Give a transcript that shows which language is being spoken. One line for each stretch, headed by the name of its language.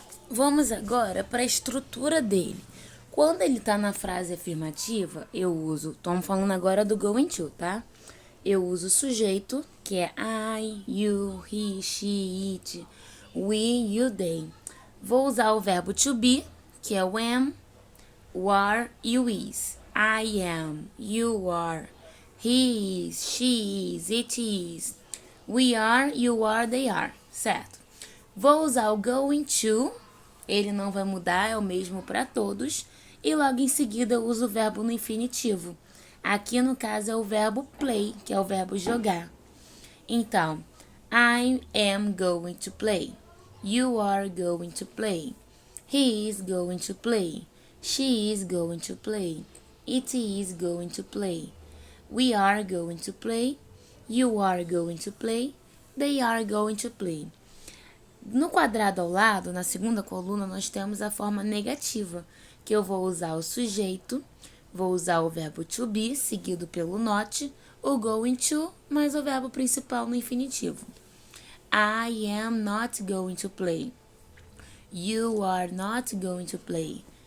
Portuguese: Vamos agora para a estrutura dele. Quando ele tá na frase afirmativa, eu uso... Estamos falando agora do going to, tá? Eu uso o sujeito, que é I, you, he, she, it, we, you, they. Vou usar o verbo to be, que é o am, o are e o is.
English: I am, you are, he is, she is, it is, we are, you are, they are, certo?
Portuguese: Vou usar o going to, ele não vai mudar, é o mesmo para todos, e logo em seguida eu uso o verbo no infinitivo. Aqui no caso é o verbo play, que é o verbo jogar.
English: Então, I am going to play. You are going to play. He is going to play. She is going to play. It is going to play. We are going to play. You are going to play. They are going to play.
Portuguese: No quadrado ao lado, na segunda coluna, nós temos a forma negativa, que eu vou usar o sujeito, vou usar o verbo to be, seguido pelo not, o going to, mais o verbo principal no infinitivo.
English: I am not going to play. You are not going to play.